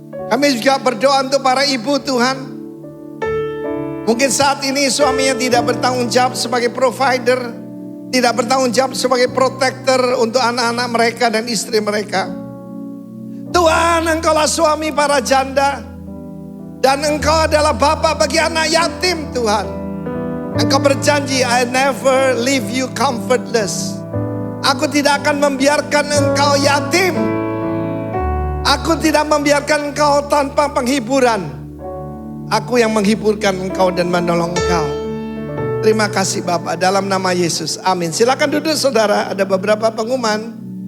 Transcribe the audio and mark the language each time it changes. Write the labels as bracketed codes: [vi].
[id] Kami juga berdoa untuk para ibu Tuhan. Mungkin saat ini suaminya tidak bertanggung jawab sebagai provider, tidak bertanggung jawab sebagai protector untuk anak-anak mereka dan istri mereka. Tuhan, Engkaulah suami para janda, dan Engkau adalah bapak bagi anak yatim, Tuhan. Engkau berjanji, [en] I never leave you comfortless. [id] Aku tidak akan membiarkan engkau yatim. Aku tidak membiarkan engkau tanpa penghiburan. Aku yang menghiburkan engkau dan menolong engkau. Terima kasih Bapak, dalam nama Yesus. Amin. Silakan duduk saudara, ada beberapa pengumuman.